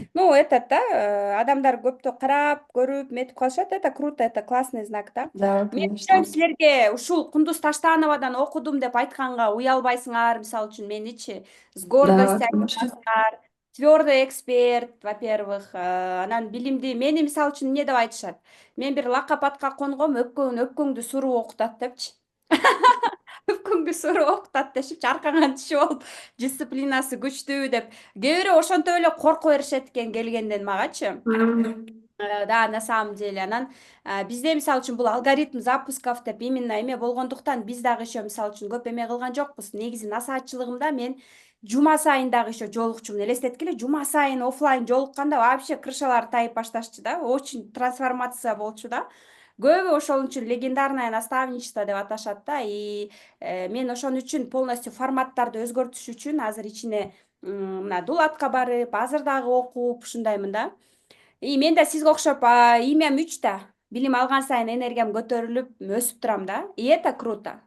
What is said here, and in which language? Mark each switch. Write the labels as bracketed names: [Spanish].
[Russian] Ну, этот, да, [Kyrgyz] адамдар көптү карап, көрүп, метип калышат. [Russian] Это круто, это классный знак, да. Да, [Kyrgyz] Мен [Russian] конечно. [Kyrgyz] ойлойм, силерге ушул Кундуз Таштановадан окудум деп айтканга уялбайсыңар. Мисалы үчүн меничи [Russian] с гордостью Да, конечно. [Kyrgyz] айтасыңар. [Russian] Твёрдый эксперт, во-первых. [Kyrgyz] Анан билимди, мени мисалы үчүн эмне деп айтышат? Мен бир лакап атка конгом, өпкөңдү суруу окутат депчи. Өпкөңдү суруу окутат дешипчи, аркаңан түшүп алып, дисциплинасы күчтүү деп. Кээ бирөө ошентип эле корко беришет экен келгенден магачы. [Russian] Да, на самом деле [Kyrgyz] анан бизде мисалы үчүн бул алгоритм запусков деп именно эме болгондуктан биз дагы еще мисалы үчүн көп эме кылган жокпуз. Негизи насаатчылыгымда мен жума сайын дагы еще жолукчумун. Элестеткиле, жума сайын оффлайн жолукканда вообще крышалары тайып башташчу да. Очень трансформация болчу да. Көбү ошол үчүн [Russian] легендарное наставничество [Kyrgyz] деп аташат да. И мен ошон үчүн полностью форматтарды өзгөртүш үчүн азыр ичине мына дулатка барып, азыр дагы окуп ушундаймын да. И мен да сизге окшоп имям 3 да. Билим алган сайын энергиям көтөрүлүп, өсүп турам да. [Russian] И это круто.